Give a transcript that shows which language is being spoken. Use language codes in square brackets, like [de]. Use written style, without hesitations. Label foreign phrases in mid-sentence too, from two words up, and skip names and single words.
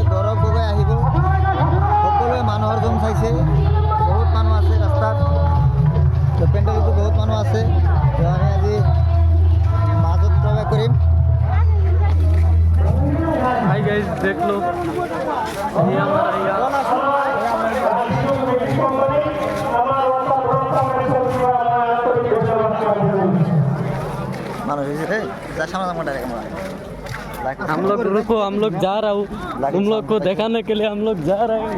[as] গৌৰৱ গগৈ আহিব, সকলোৱে মানুহৰ জম চাইছে, বহুত মানুহ আছে ৰাস্তাত, পেণ্ডেলতো বহুত মানুহ আছে। আমি আজি মাজত প্ৰৱেশ কৰিম। [en] hi guys [hi] देख लो ये हमारा हम लोग रुको, हम लोग जा रहा हूँ, तुम लोग को दिखाने के लिए हम लोग जा रहे हैं।